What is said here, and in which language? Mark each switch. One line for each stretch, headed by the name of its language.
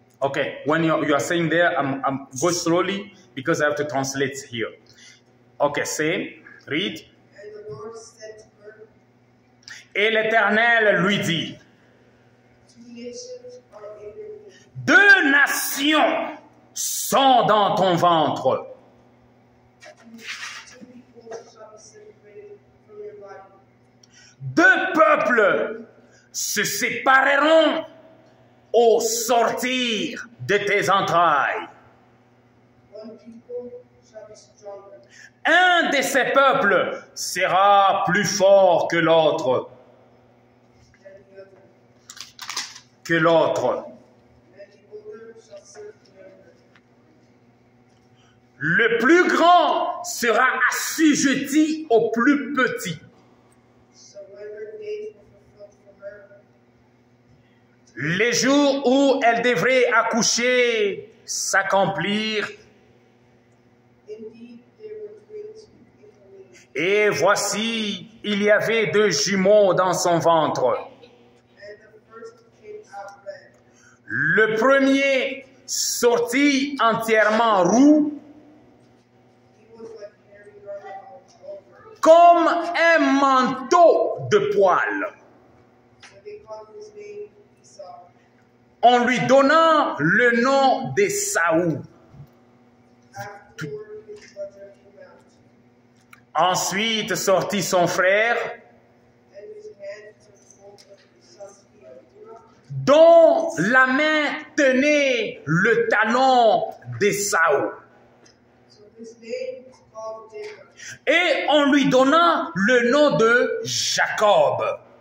English: Okay, when you are saying there, I'm go slowly because I have to translate here. Okay, say, read. And the Lord said to her.
French: Et l'Éternel lui dit.
English: Two nations are in your womb.
French: Deux nations sont dans ton ventre.
English: Two people shall be separated from your body.
French: Deux peuples se sépareront au sortir de tes entrailles.
English: One people shall be stronger.
French: Un de ces peuples sera plus fort que l'autre.
English: Than the other.
French: Que l'autre.
English: And the older shall serve the younger.
French: Le plus grand sera assujetti au plus petit.
English: So when her days were fulfilled for her,
French: Les jours où elle devrait accoucher s'accomplirent.
English: indeed there were twins in her womb.
French: Et voici, il y avait deux jumeaux dans son ventre.
English: And the first came out red.
French: Le premier sortit entièrement roux,
English: He was like hairy garment all over.
French: comme un manteau de poils.
English: So they called his name Esau.
French: On lui donna le nom d'Ésaü.
English: Afterward his brother came out,
French: Ensuite sortit son frère,
English: and his hand took hold of Esau's heel,
French: dont la main tenait le talon d'Ésaü.
English: so his name is called Jacob.
French: Et on lui donna le nom de Jacob.